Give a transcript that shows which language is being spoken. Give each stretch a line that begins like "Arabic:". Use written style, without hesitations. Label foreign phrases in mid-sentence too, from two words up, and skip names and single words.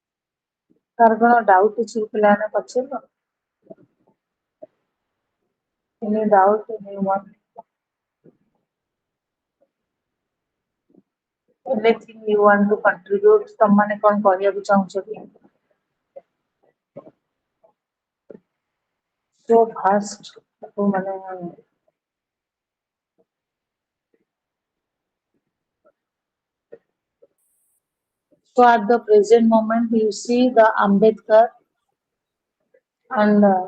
Odia: ତାର କଣ ଡାଉଟ୍ ଅଛି ପିଲାମାନେ ପଚାରିବ?
English: Any doubt, anyone? Anything you want to contribute?
Odia: ତମମାନେ କଣ କହିବାକୁ ଚାହୁଁଛ କି?
English: So vast, ମାନେ so at the present moment you see the Ambedkar and